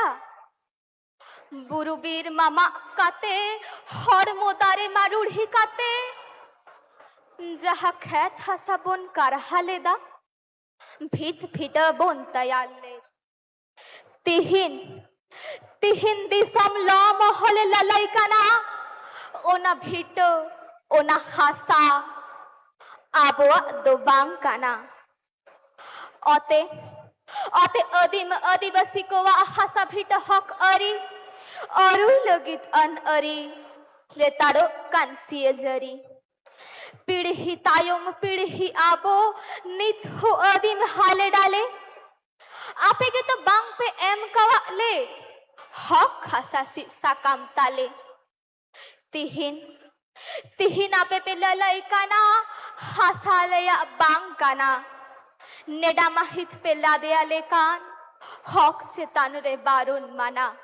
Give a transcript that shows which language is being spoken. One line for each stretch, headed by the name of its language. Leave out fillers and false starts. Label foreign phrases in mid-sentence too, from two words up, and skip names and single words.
Santali: ᱵᱩᱨᱩ ᱵᱤᱨ ᱢᱟᱢᱟᱜ ᱠᱟᱛᱮ ᱦᱚᱲᱢᱚ ᱫᱟᱨᱮ ᱢᱟᱨᱩᱲᱦᱤ ᱠᱟᱛᱮ ᱡᱟᱦᱟᱸ ᱠᱷᱮᱛ ᱦᱟᱥᱟ ᱵᱚᱱ ᱠᱟᱨᱦᱟ ᱞᱮᱫᱟ, ᱵᱷᱤᱛ ᱯᱷᱤᱴᱟᱹ ᱵᱚᱱ ᱛᱮᱭᱟᱨ ᱞᱮᱫ, ᱛᱤᱦᱤᱧ ᱫᱤᱥᱚᱢ ᱞᱚ ᱢᱚᱦᱚᱞᱮ ᱞᱟᱞᱟᱭ ᱠᱟᱱᱟ ᱚᱱᱟ ᱵᱷᱤᱴᱟᱹ, ᱚᱱᱟ ᱦᱟᱥᱟ ᱟᱵᱚᱣᱟᱜ ᱫᱚ ᱵᱟᱝ ᱠᱟᱱᱟ। ᱚᱛᱮ ᱟᱹᱫᱤᱢ ᱟᱹᱫᱤᱵᱟᱹᱥᱤ ᱠᱚᱣᱟᱜ ᱦᱟᱥᱟ ᱵᱷᱤᱴᱟᱹ ᱦᱚᱠ ᱟᱹᱨᱤ ᱚᱨᱩᱭ ᱞᱟᱹᱜᱤᱫ ᱟᱹᱱ ᱟᱹᱨᱤ ᱞᱮᱛᱟᱲᱚᱜ ᱠᱟᱱ ᱥᱤᱭᱟᱹᱡᱟᱹᱨᱤ। পিড়হি তায়ম পিড়হি আবো নিত হো আদিম হালে ডালে, আপে কে তো বাং পে এম কাওয়ালে হক হাসাসি সাকাম তালে। তিহিন আপে পে লালাই কানা হাসালেয়া বাং কানা, নেডা মাহিত পে লাদেয়ালে কান হক চেতান রে বারুন মানা।